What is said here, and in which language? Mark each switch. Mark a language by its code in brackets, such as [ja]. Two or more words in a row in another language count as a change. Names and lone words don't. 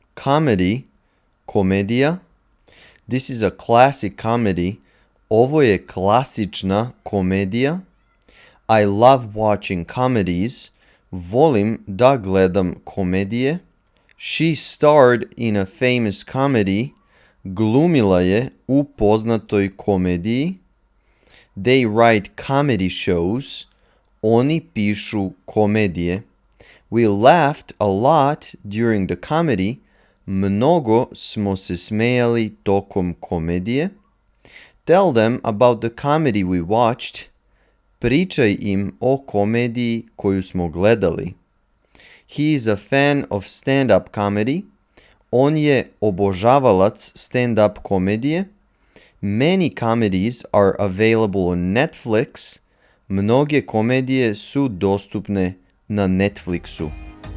[en] comedy, Komedija. This is a classic comedy. [sr] Ovo je klasična komedija. [en] I love watching comedies. [sr] Volim da gledam komedije. [en] She starred in a famous comedy. [sr] Glumila je u poznatoj komediji. [en] They write comedy shows. [sr] Oni pišu komedije. [en] We laughed a lot during the comedy. [sr] Mnogo smo se smejali tokom komedije. [en] Tell them about the comedy we watched. [sr] Pričaj im o komediji koju smo gledali. [en] He is a fan of stand-up comedy. [sr] On je obožavalac stand-up komedije. [en] Many comedies are available on Netflix. [sr] Mnoge komedije su dostupne na Netflixu.